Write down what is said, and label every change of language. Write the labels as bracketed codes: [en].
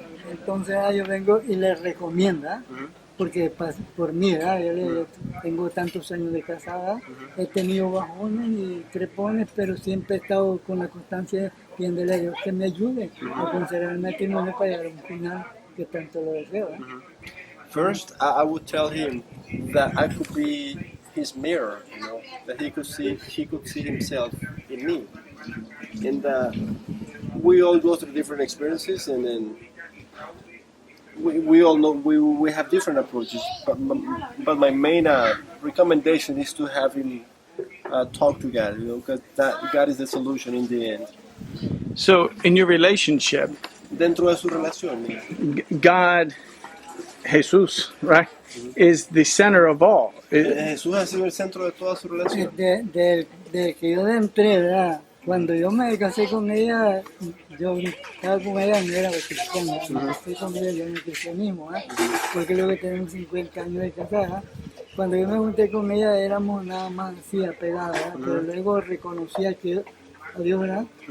[es] Entonces yo vengo y les recomienda, porque por mí, ¿verdad? Yo tengo tantos años de casada, he tenido bajones y trepones, pero siempre he estado con la constancia pidiéndole a Dios que me ayude a conservar el matrimonio para llegar a un final que tanto lo deseo. [en] First, I would tell him that I could be his mirror, that he could see himself in me, and we all go through different experiences, and then we all know we have different approaches. But my main recommendation is to have him talk to God, because that God is the solution in the end. So, in your relationship, [es] Dentro de su relación, [en] God, Jesus, right, is the center of all. [es] Jesús ha sido el centro de toda su relación. De que yo entré, ¿verdad? Cuando yo me casé con ella, yo estaba con ella, no era cristiana, me casé con ella yo en el cristianismo, porque luego tenemos 50 años de casada. Cuando yo me junté con ella éramos nada más así apegadas, pero luego reconocía que a Dios, ¿verdad?